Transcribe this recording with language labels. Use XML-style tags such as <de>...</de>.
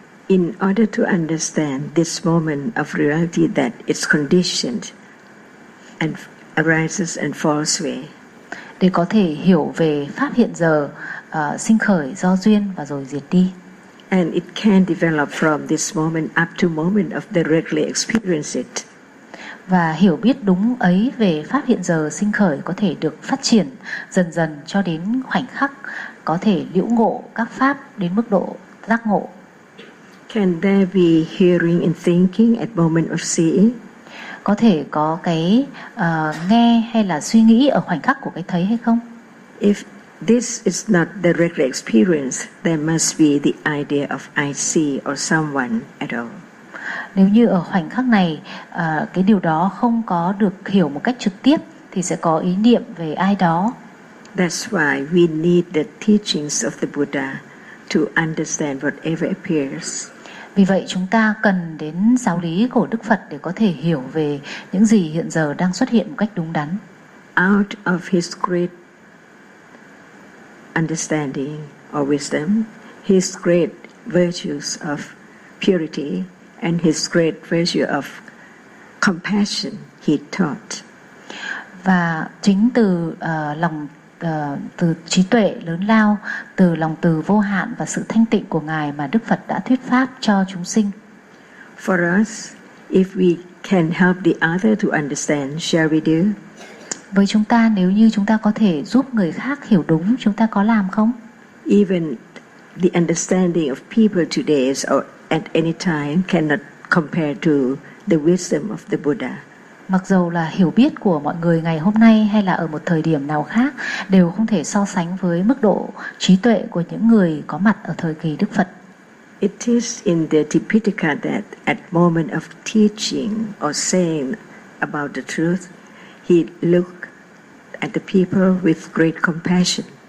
<en>In order to understand this moment of reality that is conditioned and arises and falls away.</en> <vi>Để có thể hiểu về pháp hiện giờ sinh khởi do duyên và rồi diệt đi.</vi> <en>And it can develop from this moment up to moment of directly experience it.</en> <vi>Và hiểu biết đúng ấy về pháp hiện giờ sinh khởi có thể được phát triển dần dần cho đến khoảnh khắc có thể liễu ngộ các pháp đến mức độ giác ngộ.</vi> <en>Can there be hearing and thinking at moment of seeing?</en> <vi>Có thể có cái nghe hay là suy nghĩ ở khoảnh khắc của cái thấy hay không?</vi> <en>If this is not directly experienced, there must be the idea of I see or someone at all.</en> <vi>Nếu như ở khoảnh khắc này cái điều đó không có được hiểu một cách trực tiếp thì sẽ có ý niệm về ai đó.</vi> <en>That's why we need the teachings of the Buddha to understand whatever appears.</en> <vi>Vì vậy chúng ta cần đến giáo lý của Đức Phật để có thể hiểu về những gì hiện giờ đang xuất hiện một cách đúng đắn.</vi> <en>Out of his great understanding or wisdom, his great virtues of purity and his great virtue of compassion he taught.</en> <vi>Và chính từ lòng từ trí tuệ lớn lao, từ lòng từ vô hạn và sự thanh tịnh của Ngài mà Đức Phật đã thuyết pháp cho chúng sinh.</vi> <en>For us, if we can help the other to understand, shall we do?</en> <vi>Với chúng ta, nếu như chúng ta có thể giúp người khác hiểu đúng, chúng ta có làm không?</vi> <en>Even the understanding of people today or at any time cannot compare to the wisdom of the Buddha.</en> <vi>Mặc dù là hiểu biết của mọi người ngày hôm nay hay là ở một thời điểm nào khác đều không thể so sánh với mức độ trí tuệ của những người có mặt ở thời kỳ Đức Phật.</vi> <en>It is in the Tipitaka that at moment of teaching or saying about the truth, he looked at the people with great compassion.</en>